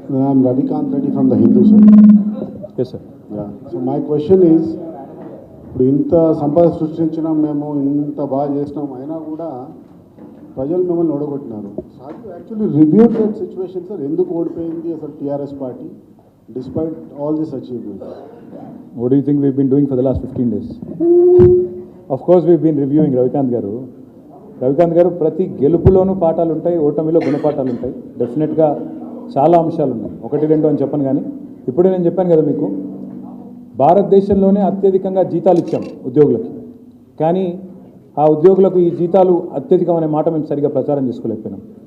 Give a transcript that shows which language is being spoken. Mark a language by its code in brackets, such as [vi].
[en] I'm Ravikant Reddy from the Hindu, sir. Yes, sir. Yeah. So my question is, [te] ఇప్పుడు ఇంత సంపద సృష్టించినాం, మేము ఇంత బాగా చేసినాం, అయినా కూడా ప్రజలు మిమ్మల్ని ఓడగొట్టినారు. Sir [en] actually review that situation, [te] sir ఎందుకు ఓడిపోయింది అసలు TRS party [en] Despite all this achievement? What do you think we've been doing for the last 15 days? Of course we've been reviewing, Ravikanth గారు. [te] ప్రతి గెలుపులోనూ పాఠాలు ఉంటాయి, ఓటమిలో గుణపాఠాలు ఉంటాయి. డెఫినెట్గా చాలా అంశాలు ఉన్నాయి, 1-2 అని చెప్పను. కానీ ఇప్పుడే నేను చెప్పాను కదా మీకు, భారతదేశంలోనే అత్యధికంగా జీతాలు ఇచ్చాం ఉద్యోగులకి. కానీ ఆ ఉద్యోగులకు ఈ జీతాలు అత్యధికం అనే మాట మేము సరిగా ప్రచారం చేసుకోలేకపోయినాం.